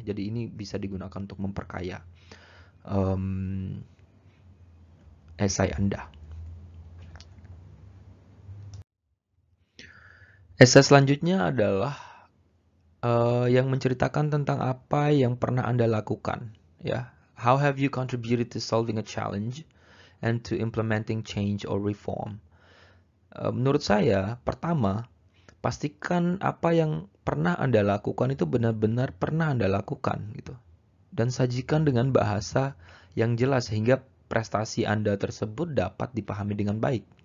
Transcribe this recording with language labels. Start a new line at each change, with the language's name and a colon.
Indonesian: Jadi ini bisa digunakan untuk memperkaya esai Anda. Esai selanjutnya adalah yang menceritakan tentang apa yang pernah Anda lakukan. Ya,
English: how have you contributed to solving a challenge and to implementing change or reform?
Indonesian: Menurut saya, pertama, pastikan apa yang pernah Anda lakukan itu benar-benar pernah Anda lakukan gitu. Dan sajikan dengan bahasa yang jelas sehingga prestasi Anda tersebut dapat dipahami dengan baik.